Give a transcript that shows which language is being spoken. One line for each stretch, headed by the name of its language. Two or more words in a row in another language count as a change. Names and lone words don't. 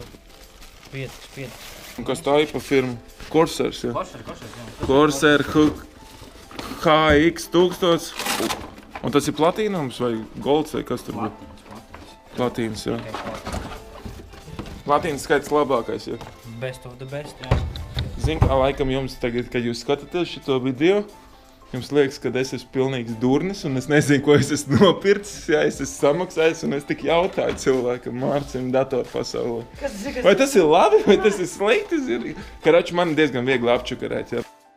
Latvian: 5. Un kas tā ir pa firmu? Corsairs, ja? Corsairs, jā. Corsair HX1000. Un tas ir platīnums vai golds vai kas tur bija? Platīns, jā. Platīns skaits labākais, ja?
English: Best of the best,
Latvian: jā. Zin, kā laikam jums tagad, kad jūs skatāties šito video, jums liekas, ka es esmu pilnīgs durnis un es nezinu, ko es esmu nopircis, ja es esmu samaksājis un es tik jautāju cilvēkam Mārcim datorpasaulē. Vai tas ir labi, vai tas ir slikti? Karači, man diezgan viegli apčukarēt, ja.